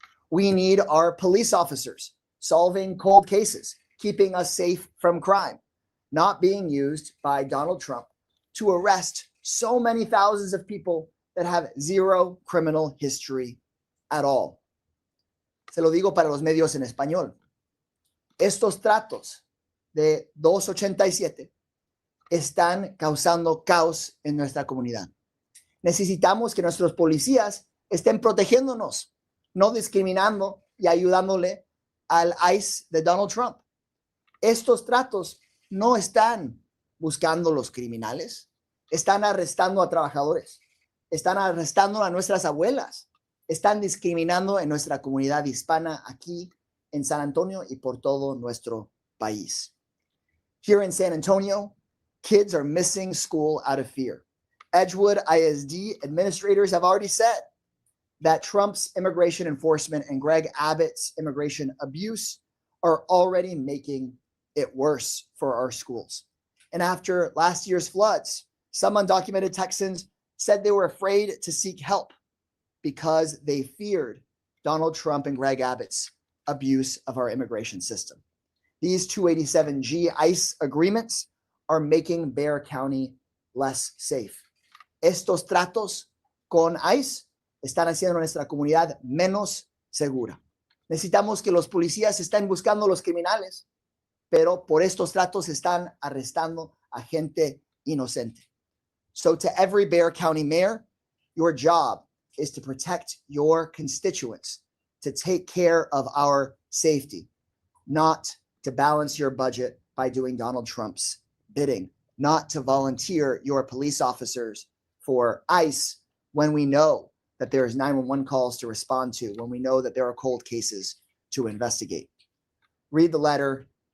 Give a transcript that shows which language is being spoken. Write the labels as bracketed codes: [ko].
[en] We need our police officers solving cold cases, keeping us safe from crime, not being used by Donald Trump to arrest so many thousands of people that have zero criminal history at all. [es] Se lo digo para los medios en español. Estos tratos de 287 están causando caos en nuestra comunidad. Necesitamos que nuestros policías estén protegiéndonos, no discriminando y ayudándole al ICE de Donald Trump. Estos tratos no están buscando los criminales, están arrestando a trabajadores, están arrestando a nuestras abuelas, están discriminando en nuestra comunidad hispana aquí en San Antonio y por todo nuestro país. [en] Here in San Antonio, kids are missing school out of fear. Edgewood ISD administrators have already said that Trump's immigration enforcement and Greg Abbott's immigration abuse are already making it worse for our schools. And after last year's floods, some undocumented Texans said they were afraid to seek help because they feared Donald Trump and Greg Abbott's abuse of our immigration system. These 287G ICE agreements are making Bexar County less safe. [es] Estos tratos con ICE están haciendo nuestra comunidad menos segura. Necesitamos que los policías estén buscando a los criminales, pero por estos tratos están arrestando a gente inocente. [en] So to every Bexar County mayor, your job is to protect your constituents, to take care of our safety, not to balance your budget by doing Donald Trump's bidding, not to volunteer your police officers for ICE when we know that there's 911 calls to respond to, when we know that there are cold cases to investigate. Read the letter,